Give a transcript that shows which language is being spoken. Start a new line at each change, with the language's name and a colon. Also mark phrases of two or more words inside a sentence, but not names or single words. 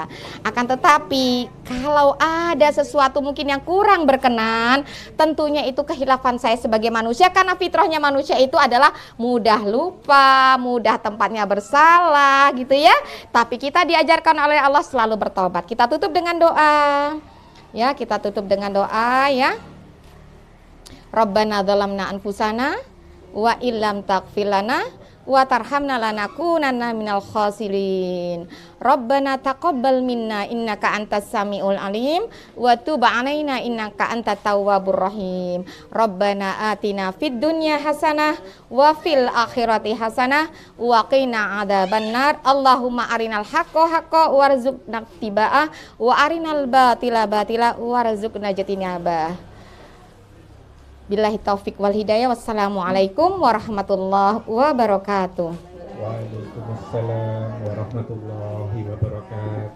Indonesian: Akan tetapi kalau ada sesuatu mungkin yang kurang berkenan, tentunya itu kehilafan saya sebagai manusia, karena fitrahnya manusia itu adalah mudah lupa, mudah tempatnya bersalah gitu ya. Tapi kita diajarkan oleh Allah selalu bertobat. Kita tutup dengan doa. Ya, kita tutup dengan doa ya.
Arabic: ربنا ظلمنا أنفسنا وإن لم تغفر لنا وترحمنا لنكونن من الخاسرين. ربنا تقبل منا إنك أنت السميع العليم وتب علينا إنك أنت التواب الرحيم. ربنا آتنا في الدنيا حسنة وفي الآخرة حسنة وقنا عذاب النار. اللهم أرنا الحق حقا وارزقنا اتباعه وأرنا الباطل باطلا وارزقنا اجتنابه. بالله التوفيق والهداية. والسلام عليكم ورحمة الله وبركاته. وعليكم السلام ورحمة الله وبركاته.